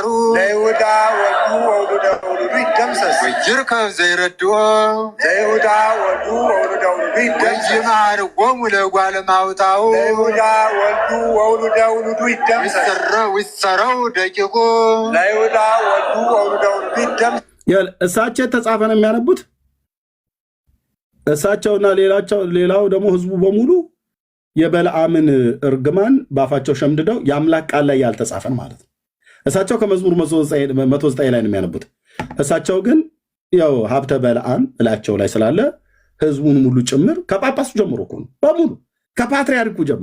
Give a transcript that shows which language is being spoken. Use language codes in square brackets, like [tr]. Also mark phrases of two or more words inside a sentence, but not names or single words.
[gez] ለይሁዳ ወልዱ ወውሉደ ውሉዱ ይደምሰስ ወይርከብ ዘይረድኦ ለይሁዳ ወልዱ ወውሉደ ውሉዱ ይደምሰስ ወይማርጎሙ ለጓለ ማውታው ለይሁዳ ወልዱ ወውሉደ ውሉዱ ይደምሰስ ዊሰረው ደቂቁ ለይሁዳ ወልዱ ወውሉደ ውሉዱ ይደምሰስ። [am] እሳቸው የተጻፈ ነው የሚያነቡት። እሳቸውና ሌላው ደግሞ ህዝቡ በሙሉ የበለዓምን እርግማን ባፋቸው ሸምድደው የአምላክ ቃል ላይ ያልተጻፈን ማለት ነው። እሳቸው ከመዝሙር 109 ላይ ነው የሚያነቡት። እሳቸው ግን ያው ሀብተ በለዓም እላቸው ላይ ስላለ ህዝቡን ሙሉ ጭምር ከጳጳሱ ጀምሮ እኮ ነው በሙሉ ከፓትርያርኩ